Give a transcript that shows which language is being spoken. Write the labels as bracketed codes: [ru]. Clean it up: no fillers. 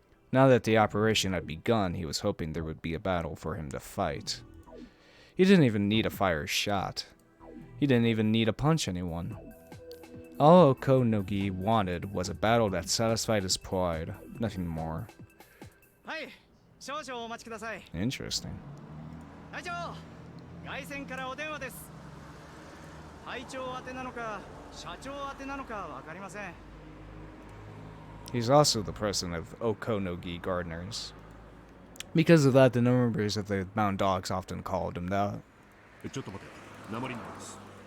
[en] Now that the operation had begun, he was hoping there would be a battle for him to fight. He didn't even need to fire a shot. He didn't even need to punch anyone. All Okonogi wanted was a battle that satisfied his pride, nothing more. Interesting. [ja] 隊長、外線からお電話です。隊長宛てなのか、社長宛てなのかわかりません。 [en] He's also the president of Okonogi Gardeners. Because of that, the members of the Mountain Dogs often called him that. [ja] ちょっと待て、鉛なんです。